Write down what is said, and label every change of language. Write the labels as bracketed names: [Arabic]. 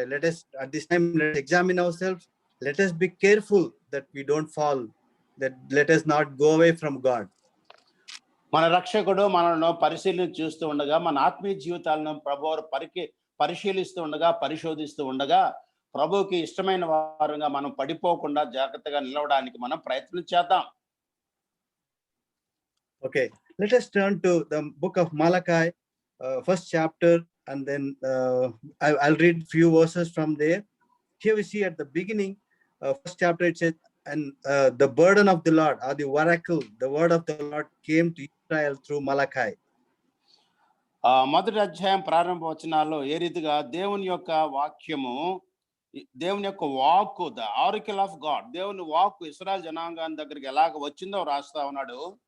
[English] Let us at this time, let's examine ourselves. Let us be careful that we don't fall, that let us not go away from God. [Telugu] మన రక్షకుడు మనను పరిశీలన చూస్తూ ఉండగా, మన ఆత్మీయ జీవితాలను ప్రభువారు పరిశీలిస్తూ ఉండగా, పరిశోధిస్తూ ఉండగా, ప్రభువుకి ఇష్టమైన వారంగా మనం పడిపోకుండా జాగ్రత్తగా నిలవడానికి మనం ప్రయత్నం చేద్దాం. [English] Okay, let us turn to the book of Malachi, first chapter, and then I'll read few verses from there. Here we see at the beginning, first chapter, it says, and the burden of the Lord, or the oracle, the word of the Lord came to Israel through Malachi. [Telugu] మొదటి అధ్యాయం ప్రారంభ వచనాల్లో ఏ రీతిగా దేవుని యొక్క వాక్యము, దేవుని యొక్క వాక్కు, [English] the oracle of God, [Telugu] దేవుని వాక్కు ఇశ్రాయేలు జనాంగాన్ని దగ్గరికి ఎలాగ వచ్చిందో రాస్తా ఉన్నాడు.